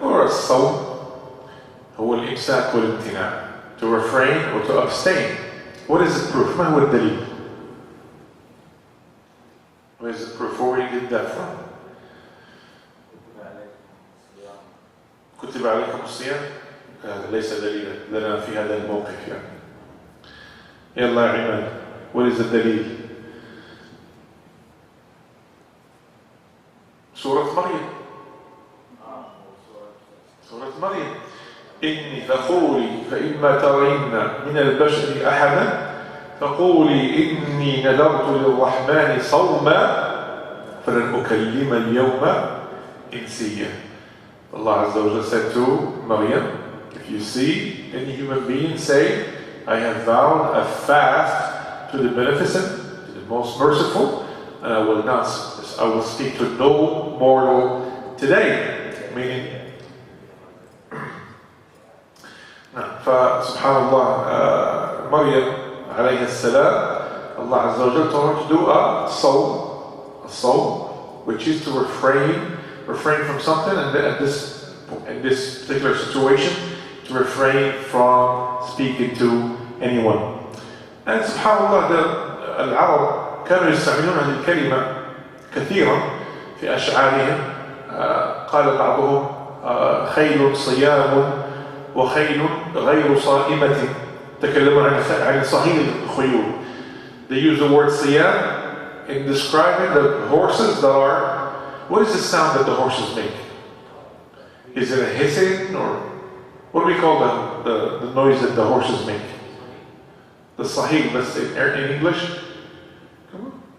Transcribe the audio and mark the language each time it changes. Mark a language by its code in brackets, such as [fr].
[ar] or الصوم هو الإمساك والامتناع. [en] To refrain or to abstain. What is the proof? [ar] ما هو الدليل? [en] What is the proof? Where did you get that from? [ar] كتب عليكم الصيام؟ هذا ليس دليلا لنا في هذا الموقف يعني. يلا يا عماد. [en] What is the دليل? [ar] سورة مريم. سورة مريم. إني فقولي فإما ترين من البشر أحدا فقولي إني نذرت للرحمن صوما فلن أكلم اليوم إنسيا. [en] Allah Azza wa Jalla said to Maryam, if you see any human being, say, I have vowed a fast to the Beneficent, to the Most Merciful, and I will speak to no mortal today. Meaning, فسبحان Maryam عليها السلام, Allah Azza wa Jalla told her to do a sawm, which is to refrain from something, and in this particular situation, to refrain from speaking to anyone. And subhanallah, [ar] العرب كانوا يستعملون هذه الكلمة كثيرا في أشعارهم. قال بعضهم خيل صيام وخيل غير صائمة. تكلمون عن صهيل الخيول. [en] They use the word صيام in describing the horses that are. What is the sound that the horses make? Is it a hissing, or what do we call the noise that the horses make? The sahih, let's say in English. Come on.